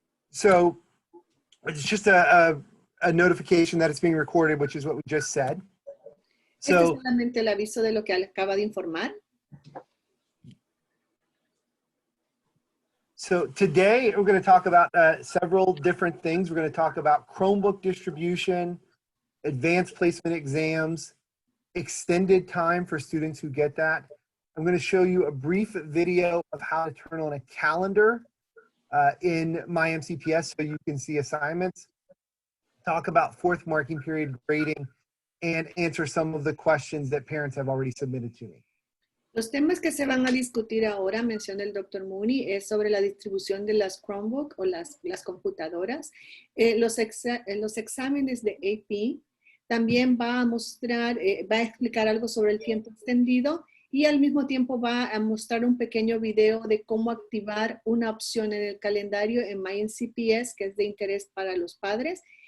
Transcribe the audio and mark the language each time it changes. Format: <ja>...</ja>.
<en>So it's just a notification that it's being recorded, which is what we just said.</en> <es>Este es</es> <en>So,</en> <es>solamente el aviso de lo que acaba de informar.</es> <en>so today we're going to talk about several different things. We're going to talk about Chromebook distribution, advanced placement exams, extended time for students who get that. I'm going to show you a brief video of how to turn on a calendar in myMCPS so you can see assignments, talk about fourth marking period grading, and answer some of the questions that parents have already submitted to me.</en> <es>Los temas que se van a discutir ahora, menciona el Dr. Mooney, es sobre la distribución de las Chromebook o las computadoras, los exámenes de AP, también va a mostrar, va a explicar algo sobre el tiempo extendido y al mismo tiempo va a mostrar un pequeño video de cómo activar una opción en el calendario en myMCPS, que es de interés para los padres.</es>